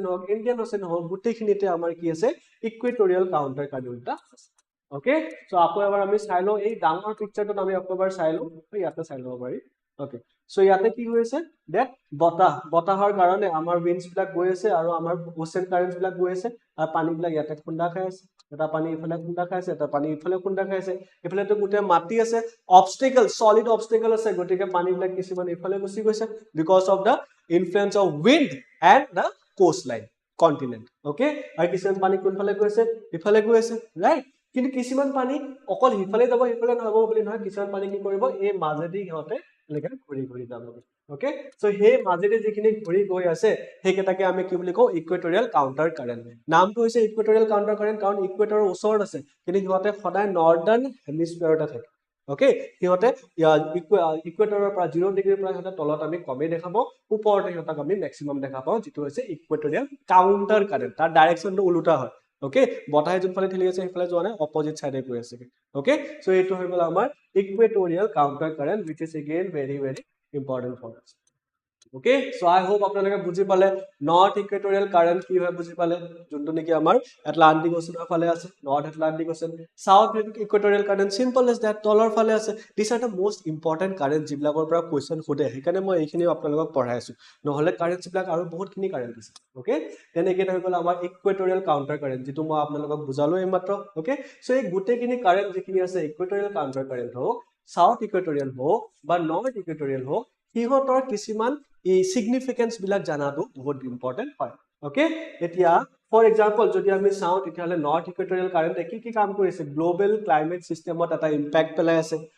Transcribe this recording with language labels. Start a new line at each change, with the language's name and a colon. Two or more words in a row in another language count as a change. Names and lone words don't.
Assamese: হওক ইণ্ডিয়ান ওচেন হওক গুটেইখিনিতে আমাৰ কি আছে ইকুৱেটৰিয়েল কাউন্টাৰ কাৰেন্টটা আছে
English: Okay, so
Assamese: আকৌ এবাৰ আমি চাই লওঁ এই ডাঙৰ পিকচাৰটোত আমি আকৌ এবাৰ চাই লওঁ ইয়াতে চাই ল'ব পাৰি
English: Okay, so
Assamese: ইয়াতে কি হৈছে that বতাহৰ কাৰণে আমাৰ winds বিলাক গৈ আছে আৰু আমাৰ
English: ocean currents
Assamese: বিলাক গৈ আছে আৰু পানী বিলাক ইয়াতে খুন্দা খাই আছে এটা পানী ইফালে খুন্দা খাই আছে এটা পানী ইফালে খুন্দা খাই আছে ইফালে তো গুটে মাটি আছে
English: obstacle solid obstacle
Assamese: আছে গটিকে পানী বিলাক কিছুমান ইফালে গুচি গৈছে
English: because of the influence of wind and the coastline continent
Assamese: Okay, আৰু কিছুমান পানী কোনফালে গৈছে ইফালে গৈ আছে right কিন্তু কিছুমান পানী অকল ইফালে যাব ইফালে নহব বুলি নহয় কিছুমান পানী কি কৰিব এই মাজেদি হতে লেকে ঘুৰি যাব
English: Okay, so
Assamese: হে মাজেদি যিখিনি ঘুৰি গৈ আছে হেকেটাকে আমি কি বুলি কওঁ ইকুৱেটৰিয়েল কাউন্টাৰ কাৰেন্ট নামটো হৈছে ইকুৱেটৰিয়েল কাউন্টাৰ কাৰেন্ট কাৰণ ইকুৱেটৰৰ ওচৰত আছে কিন্তু সিহঁতে সদায় নৰ্দাৰ্ণ হেমিস্ফিয়াৰতে থাকে Okay, সিহঁতে ইকুৱেটৰৰ পৰা 0 ডিগ্ৰীৰ পৰা সিহঁতে তলত আমি কমে দেখা পাওঁ ওপৰতে সিহঁতক আমি মেক্সিমাম দেখা পাওঁ যেটো হৈছে ইকুৱেটৰিয়েল কাউন্টাৰ কাৰেন্ট তাৰ ডাইৰেকচনটো উল্টা হয় Okay, বতাহে যোনফালে ঠেলি আছে সেইফালে যোৱা নাই অপজিট সাইডে গৈ আছে
English: Okay, so
Assamese: এইটো হৈ গ'ল আমাৰ ইকুৱেটৰিয়েল কাউন্টাৰ কাৰেন্ট
English: which is again very important for us Okay, so I hope
Assamese: আপোনালোকে বুজি পালে নৰ্থ ইকুৱেটৰিয়েল কাৰেন্ট কি হয় বুজি পালে যোনটো নেকি আমাৰ এটলান্টিক ওচনৰ ফালে আছে নৰ্থ এটলান্টিক ওচন সাউথ ইকুৱেটৰিয়েল কাৰেন্ট
English: simple as that
Assamese: তলৰ ফালে আছে
English: this are the most important current
Assamese: যিবিলাকৰ পৰা কোৱেশ্চন খুদে সেইকাৰণে মই এইখিনি আপোনালোকক পঢ়াই আছো নহলে কাৰেন্ট বিলাক আৰু বহুতখিনি কাৰেন্ট আছে Okay, তেনেকৈ হৈ গ'ল আমাৰ ইকুৱেটৰিয়েল কাউন্টাৰ কাৰেন্ট যেটো মই আপোনালোকক বুজালো এইমাত্ৰ
English: Okay, so
Assamese: এই গুটেখিনি কাৰেন্ট যিখিনি আছে ইকুৱেটৰিয়েল কাউন্টাৰ কাৰেন্ট হওক সাউথ ইকুৱেটৰিয়েল হওক বা নৰ্থ ইকুৱেটৰিয়েল হওক হিহঁতৰ কিছুমান এই সিগনিফিকেন্স বিলাক জানাটো বহুত ইম্পৰ্টেন্ট হয় Okay, এতিয়া
English: for example
Assamese: যদি আমি চাওঁ তেতিয়াহলে নৰ্থ ইকুৱেটৰিয়েল কাৰেন্ট কি কাম কৰিছে
English: global climate
Assamese: সিস্টেমত এটা ইম্প্যাক্ট পেলাই আছে